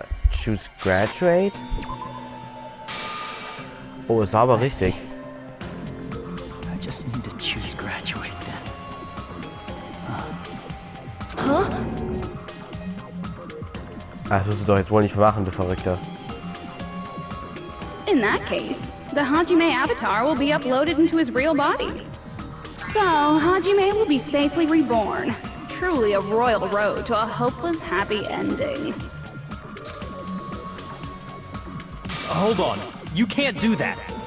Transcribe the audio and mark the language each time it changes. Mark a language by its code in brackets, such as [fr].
[en] Choose graduate? [de] Oh, ist aber richtig. [en] I just need to choose graduate then. [de] Das wirst du doch jetzt wohl nicht machen, du Verrückter. [en] In that case, the Hajime avatar will be uploaded into his real body. So, Hajime will be safely reborn. Truly a royal road to a hopeless happy ending. Hold on. You can't do that.